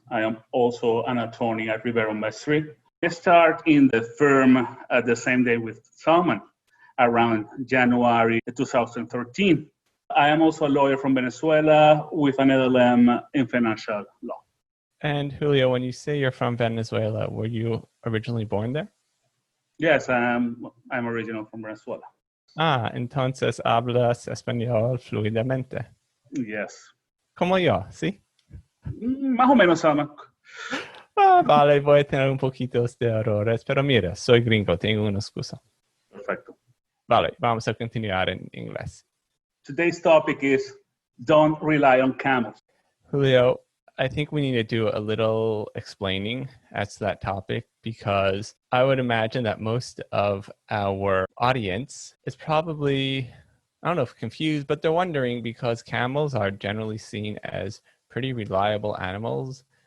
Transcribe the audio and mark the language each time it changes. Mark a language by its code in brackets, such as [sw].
[en] I am also an attorney at Rivero Mestre. I started in the firm at the same day with Zalman around January 2013. I am also a lawyer from Venezuela with an LLM in financial law. And Julio, when you say you're from Venezuela, were you originally born there? Yes, I'm original from Venezuela. [es] Entonces hablas español fluidamente. [en] Yes. [es] Como yo, ¿sí? Más o menos, Zalman. Vale, voy a tener un poquito de errores, pero mira, soy gringo, tengo una excusa. Perfecto. Vale, vamos a continuar en inglés. [en] Today's topic is don't rely on CAMELS. Julio, I think we need to do a little explaining as to that topic, because I would imagine that most of our audience is probably, I don't know if confused, but they're wondering because camels are generally seen as pretty reliable animals.